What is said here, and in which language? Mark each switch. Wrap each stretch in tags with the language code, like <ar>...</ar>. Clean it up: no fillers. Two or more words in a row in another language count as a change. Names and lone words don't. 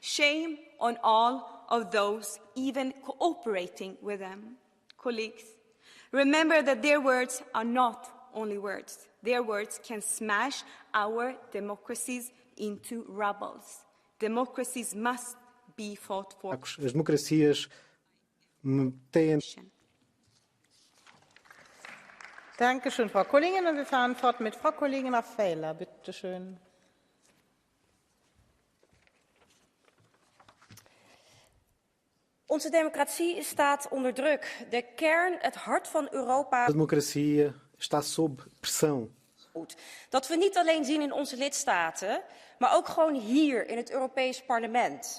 <en>Shame on all of those even cooperating with them. Colleagues, remember that their words are not only words. Their words can smash our democracies into rubble. Democracies must be fought for.</en> <pt>As democracias têm.</pt> <de>Danke schön, Frau Kollegin. Und wir fahren fort mit Frau Kollegin Raffaella. Bitte schön.</de> <nl>Onze democratie staat onder druk. De kern, het hart van Europa.</nl> <pt>A democracia está sob pressão.</pt> <nl>Dat we niet alleen zien in onze lidstaten, maar ook gewoon hier in het Europees Parlement.</nl>